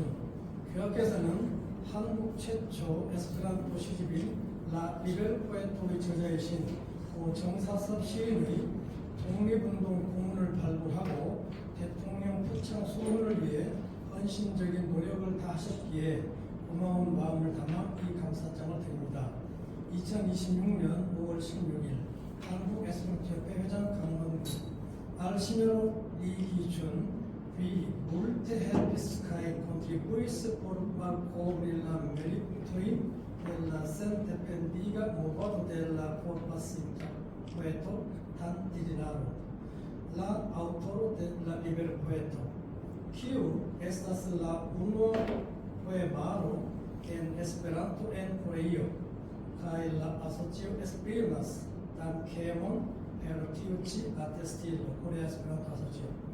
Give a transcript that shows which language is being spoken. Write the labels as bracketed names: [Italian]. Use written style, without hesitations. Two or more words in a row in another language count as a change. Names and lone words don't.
[Korean] 교학께서는 한국 최초 에스페란토 시집인 라 리벨 포에토의 저자이신 고 정사섭 시인의 독립운동 고문을 발굴하고 대통령 표창 수호를 위해 헌신적인 노력을 다하셨기에 고마운 마음을 담아 이 감사장을 드립니다. 2026년 5월 16일 한국 에스페란토협회 회장 강원구 [Esperanto] Al-Signor Igichun vi multe helpis kaj kontribuis por malkovri la meritojn de la sendependiga movado de la forpasinta poeto Tantilinaro, la aŭtoro de la liberpoeto, kiu estas la unua poemaro en Esperanto en Koreio, kaj la asocio esprimas dankemon per tiu ĉi atestilo, Korea Esperanto Asocio.